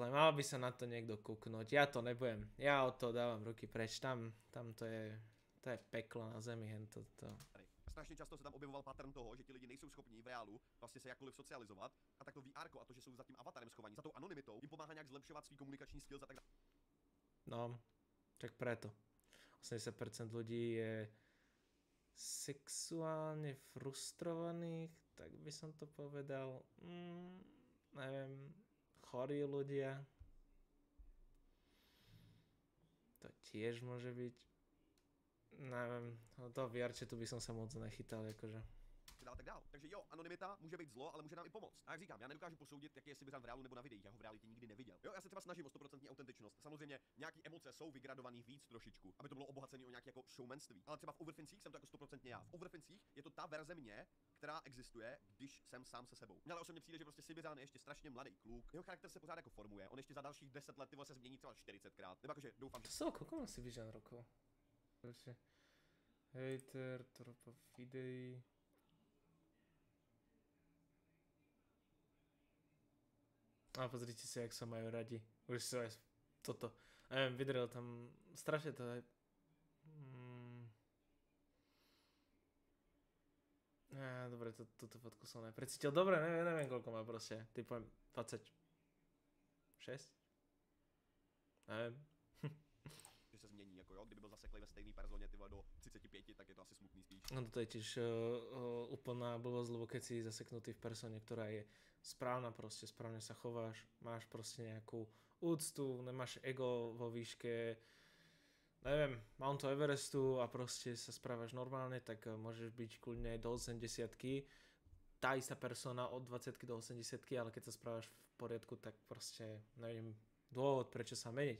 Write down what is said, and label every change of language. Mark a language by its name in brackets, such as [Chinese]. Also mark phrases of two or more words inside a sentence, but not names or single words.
[Slovak] Mal by sa na to niekto kúknúť. Ja to nebudem. Ja od toho dávam ruky preč. Tam to je peklo na zemi. [Czech] strašně často se tam objevoval pattern toho, že ti lidi nejsou schopní v reálu vlastně se jakkoliv socializovat a tak to VR a to, že jsou za tím avatarem schovaní, za tou anonymitou, jim pomáhá nějak zlepšovat svý komunikační skills a tak dále. [Slovak] No, tak preto. 80% ľudí je sexuálne frustrovaných, tak by som to povedal. Neviem, chorí ľudia. To tiež môže byť. Neviem, to VRčetu by som sa moc nechytal, akože. [Czech] Tak dál. Takže jo, anonymita může být zlo, ale může nám i pomoct. A jak říkám, já nedokážu posoudit, jaký je Sibiřan v reálu nebo na videích, já ho v realitě nikdy neviděl. Jo, já se třeba snažím o 100% autentičnost. Samozřejmě nějaký emoce jsou vygradovaný víc trošičku, aby to bylo obohacené o nějaké jako showmanství. Ale třeba v Overfincích jsem to jako 100% já. V Overfincích je to ta verze mě, která existuje, když jsem sám se sebou. Mně ale osobně přijde, že prostě Sibiřan je ještě strašně mladý kluk. Jeho charakter se pořád jako formuje. On ještě za dalších 10 let se změní třeba 40krát. Nebo jakože doufám, že [Slovak] Koľko má Sibiřan rokov? Hater, tropa videí. A pozrite si, jak sa majú radi. Už sa aj toto. Neviem, vydrel tam strašne to aj... Dobre, túto fotku som neprecítil. Dobre, neviem koľko má proste. Typujem 26? Neviem. [Czech] že se změní, jako jo, kdyby byl zaseklej ve stejné personě, ty vole, do 35, tak je to asi smutný spíš. [Slovak] No to je tiež úplná blbosť, lebo keď si zaseknutý v persone, ktorá je správna proste, správne sa chováš, máš proste nejakú úctu, nemáš ego vo výške, neviem, Mountu Everestu a proste sa správaš normálne, tak môžeš byť kľudne do 80-ky, tá istá persona od 20 do 80, ale keď sa správaš v poriadku, tak proste neviem dôvod, prečo sa meniť.